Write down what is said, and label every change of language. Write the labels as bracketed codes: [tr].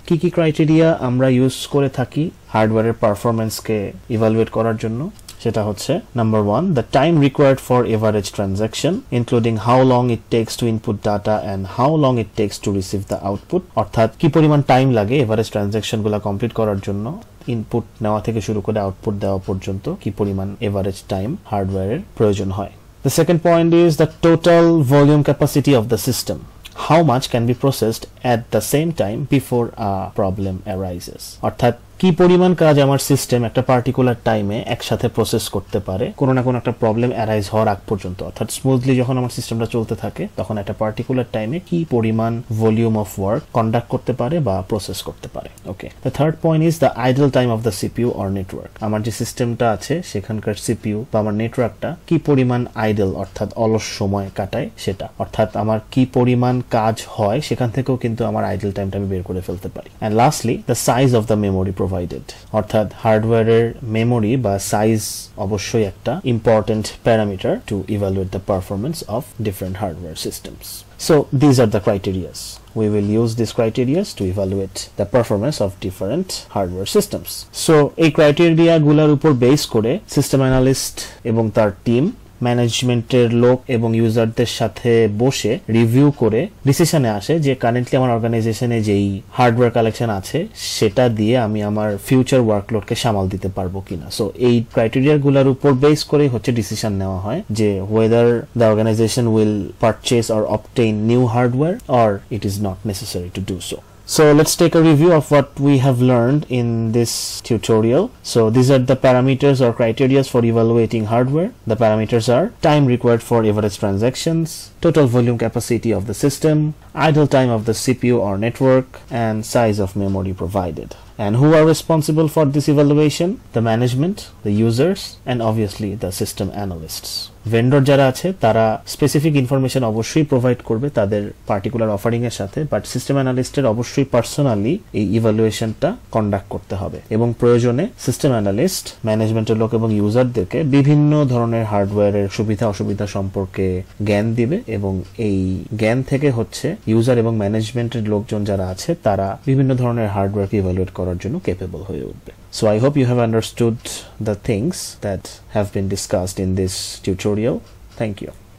[bn] কি ক্রাইটেরিয়া আমরা ইউজ করে থাকি হার্ডওয়্যারের পারফরম্যান্সকে ইভালুয়েট করার জন্য সেটা হচ্ছে number 1, [en] the time required for average transaction including how long it takes to input data and how long it takes to receive the output, [bn] অর্থাৎ কি পরিমাণ টাইম লাগে এভারেজ ট্রানজাকশনগুলো কমপ্লিট করার জন্য, ইনপুট নেওয়া থেকে শুরু করে আউটপুট দেওয়া পর্যন্ত কি পরিমাণ এভারেজ টাইম হার্ডওয়্যারের প্রয়োজন হয়। [en] The second point is the total volume capacity of the system. How much can be processed at the same time before a problem arises? [bn] অর্থাৎ কি পরিমাণ কাজ আমার সিস্টেম একটা পার্টিকুলার টাইমে একসাথে প্রসেস করতে পারে কোনো না কোনো একটা প্রবলেম অ্যারাইজ হওয়ার আগ পর্যন্ত, অর্থাৎ স্মুথলি যখন আমার সিস্টেমটা চলতে থাকে তখন একটা পার্টিকুলার টাইমে কি পরিমাণ ভলিউম অফ ওয়ার্ক কন্ডাক্ট করতে পারে বা প্রসেস করতে পারে। ওকে, [en] The third point is the idle time of the CPU or network. [bn] আমার যে সিস্টেমটা আছে সেখানকার সিপিইউ বা আমার নেটওয়ার্কটা কি পরিমাণ আইডল অর্থাৎ অলস সময় কাটায় সেটা, অর্থাৎ আমার কি পরিমাণ কাজ হয় সেখান থেকেও কিন্তু আমার আইডল টাইমটা আমি বের করে ফেলতে পারি। [en] and lastly the size of the memory provided, [bn] অর্থাৎ হার্ডওয়্যারের মেমোরি বা সাইজ অবশ্যই একটা [en] Important parameter to evaluate the performance of different hardware systems. So these are the criteria. We will use these criteria to evaluate the performance of different hardware systems. [bn] So এই criteria গুলোর উপর base করে system analyst এবং তার team ম্যানেজমেন্টের লোক এবং ইউজারদের সাথে বসে রিভিউ করে ডিসিশনে আসে যে কারেন্টলি আমার অর্গানাইজেশনে যেই হার্ডওয়্যার কালেকশন আছে সেটা দিয়ে আমি আমার ফিউচার ওয়ার্কলোডকে সামাল দিতে পারবো কিনা। সো এই ক্রাইটেরিয়াগুলোর উপর বেস করে হচ্ছে ডিসিশন নেওয়া হয় যে [en] whether the organization will purchase or obtain new hardware or it is not necessary to do so. So let's take a review of what we have learned in this tutorial. So these are the parameters or criteria for evaluating hardware. The parameters are time required for average transactions, total volume capacity of the system, idle time of the CPU or network, and size of memory provided. And who are responsible for this evaluation? The management, the users, and obviously the system analysts. [bn] Vendor যারা আছে তারা specific information অবশ্যই provide করবে তাদের particular offering এর সাথে, but system অ্যানালিস্টের অবশ্যই personally এই ইভালুয়েশনটা কন্ডাক্ট করতে হবে এবং প্রয়োজনে সিস্টেম অ্যানালিস্ট ম্যানেজমেন্টের লোক এবং ইউজারদেরকে বিভিন্ন ধরনের হার্ডওয়্যারের সুবিধা অসুবিধা সম্পর্কে জ্ঞান দিবে এবং এই জ্ঞান থেকে হচ্ছে ইউজার এবং ম্যানেজমেন্টের লোকজন যারা আছে তারা বিভিন্ন ধরনের হার্ডওয়্যারকে ইভালুয়েট করার জন্য ক্যাপেবল হয়ে উঠবে। [en] So I hope you have understood the things that have been discussed in this tutorial. Thank you.